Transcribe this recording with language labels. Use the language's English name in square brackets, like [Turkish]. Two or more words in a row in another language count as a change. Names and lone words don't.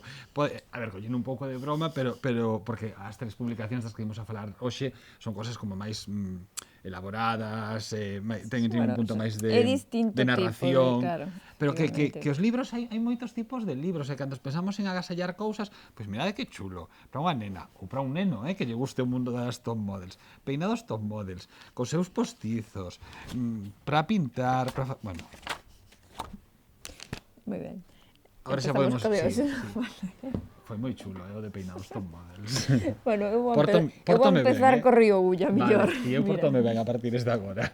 [Galician] A ver, collendo un pouco de broma, pero porque as 3 publicacións das que imos a falar hoxe son cosas como máis elaboradas, teñen un punto máis de narración. Claro, pero que os libros, hai moitos tipos de libros, e cando pensamos en agasallar cousas, pois mirade que chulo, para unha nena ou para un neno, que lle guste o mundo das [English] top models, [Galician] peinados [English] top models, [Galician] cos seus postizos, para pintar, bueno. Moi ben. Agora xa podemos... Sí. Foi moi chulo, o de peinados [English] top models. [Galician] Bueno, eu vou empezar co río Ulla, millor. Vale, e eu portome ben a partir de agora.